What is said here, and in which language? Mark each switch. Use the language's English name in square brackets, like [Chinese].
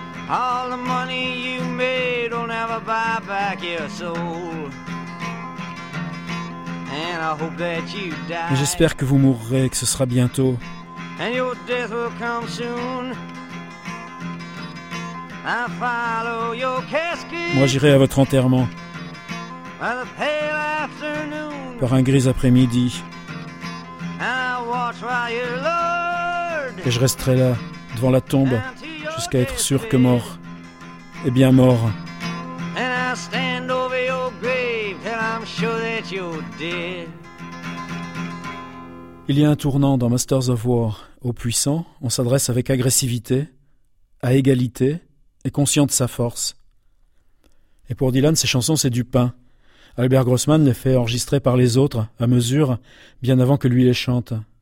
[English] All the money you made will never buy back your soul. And I hope that you die. [French] J'espère que vous mourrez, que ce sera bientôt. [English] And your death will come soon. I follow your casket. [French] Moi j'irai à votre enterrement. [English] By the pale afternoon. [French] Par un gris après-midi. [English] And I watch while you're Lord. [French] Et je resterai là, devant la tombe. Jusqu'à être sûr que mort est bien mort. [English] And I stand over your grave till I'm sure that you're dead. [French] Il y a un tournant dans Masters of War. Au puissant, on s'adresse avec agressivité, à égalité et conscient de sa force. Et pour Dylan, ses chansons, c'est du pain. Albert Grossman les fait enregistrer par les autres, à mesure, bien avant que lui les chante.